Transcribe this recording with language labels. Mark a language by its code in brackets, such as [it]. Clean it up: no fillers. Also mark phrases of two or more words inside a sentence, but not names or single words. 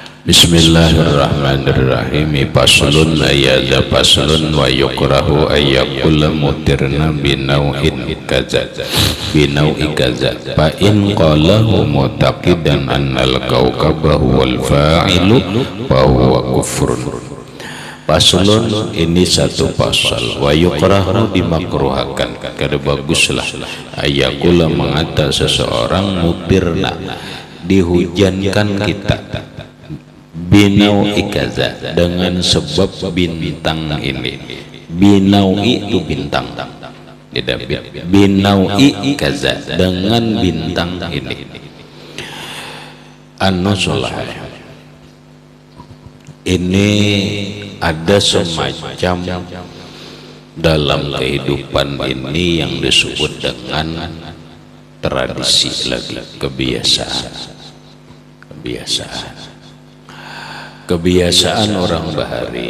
[ar] Bismillahirrahmanirrahim. فصل أي هذا فصل ويكره أن يقول مطرنا بنوء كذا بنوء كذا فإن قاله معتقدا أن الكوكب هو الفاعل فهو كفر. Faslun, [id] ini satu pasal. [ar] ويكره, [id] dimakruhakan, kada baguslah ayyakula mengata seseorang mutirna, dihujankan kita, [ar] بنوء كذا, [id] dengan sebab bintang ini. Binau'i itu bintang, tidak [ar] بنوء كذا, [id] dengan bintang ini. An-nusulah, ini ada semacam dalam kehidupan ini yang disebut dengan tradisi lagi, kebiasaan orang Bahari.